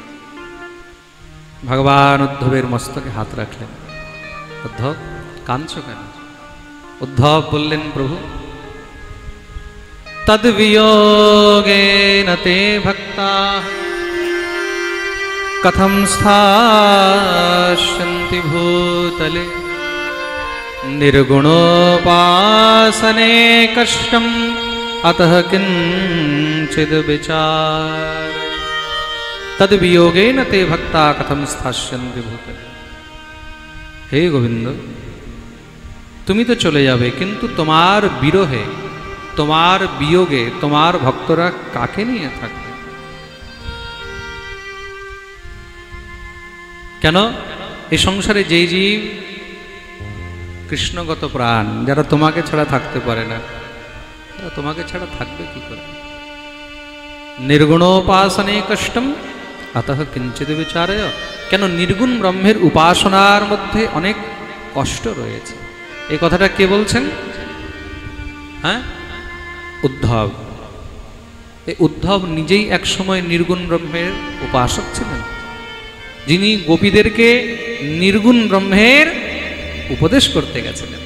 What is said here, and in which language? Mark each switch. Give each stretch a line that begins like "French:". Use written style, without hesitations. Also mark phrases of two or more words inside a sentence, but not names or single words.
Bangla: ভগবান উদ্ধবের মস্তকে হাত রাখলেন। উদ্ধব, কাঁদছ কেন? উদ্ধব বললেন, প্রভু
Sanskrit: তদ্বিয়োগেন তে ভক্তা কথম স্থাস্যন্তি ভূতলে निर्गुणोपासने कष्टम अतः किंचिद विचार तद वियोगेन ते भक्ता कथम स्थास्यन्ति भूतले। हे गोविंद,
Bangla: তুমি তো চলে যাবে, কিন্তু তোমার বিরহে, তোমার বিয়োগে তোমার ভক্তরা কাকে নিয়ে থাকবে? কেন? এই সংসারে যেই জীব কৃষ্ণগত প্রাণ, যারা তোমাকে ছাড়া থাকতে পারে না, তারা তোমাকে ছাড়া থাকবে কি করে?
Sanskrit: নির্গুণোপাসনে কষ্টম अतः किंचित विचारय। কেন?
Bangla: নির্গুণ ব্রহ্মের উপাসনার মধ্যে অনেক কষ্ট রয়েছে। এই কথাটা কে বলছেন? হ্যাঁ, উদ্ধব। এই উদ্ধব নিজেই একসময় নির্গুণ ব্রহ্মের উপাসক ছিলেন, যিনি গোপীদেরকে নির্গুণ ব্রহ্মের উপদেশ করতে গেছিলেন।